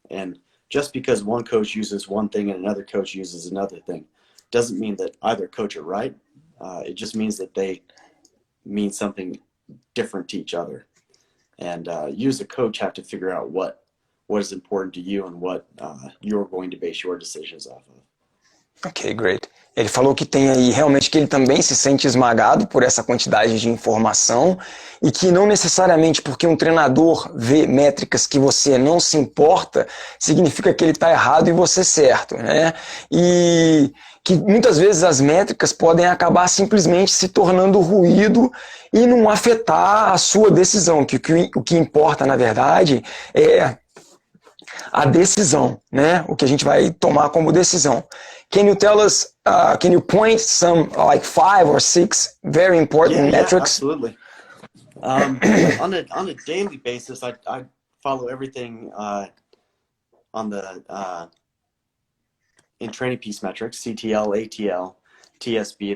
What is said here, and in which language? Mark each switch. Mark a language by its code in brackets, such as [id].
[en] And just because one coach uses one thing and another coach uses another thing doesn't mean that either coach are right. It just means that they mean something different to each other. And you as a coach have to figure out what is important to you and what you're going to base your decisions off of. Ok, great. [pt] Ele falou que tem aí realmente que ele também se sente esmagado por essa quantidade de informação e que não necessariamente porque um treinador vê métricas que você não se importa, significa que ele está errado e você certo, né? E que muitas vezes as métricas podem acabar simplesmente se tornando ruído e não afetar a sua decisão, que o que importa, na verdade, é a decisão, né? O que a gente vai tomar como decisão. [en] Can you tell us, can you point some like 5 or 6 very important metrics? Yeah, absolutely. On a daily basis, I follow everything on the in training piece metrics, CTL, ATL, TSB.